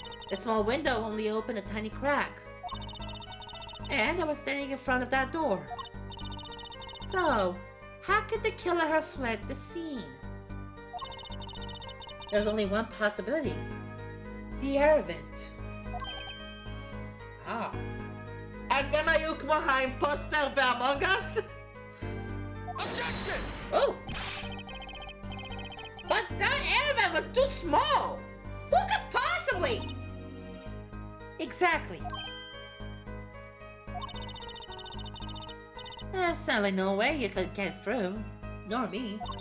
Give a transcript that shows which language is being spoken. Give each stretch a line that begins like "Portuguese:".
English: The small window only opened a tiny crack. And I was standing in front of that door. So, how could the killer have fled the scene? There's only one possibility. The air vent.
Hebrew: אז הם היו כמו האימפוסטר באמונג אס?
English: Objection! Oh! But that air vent was too small! Who could possibly? Exactly. There's certainly no way you could get through. Nor me.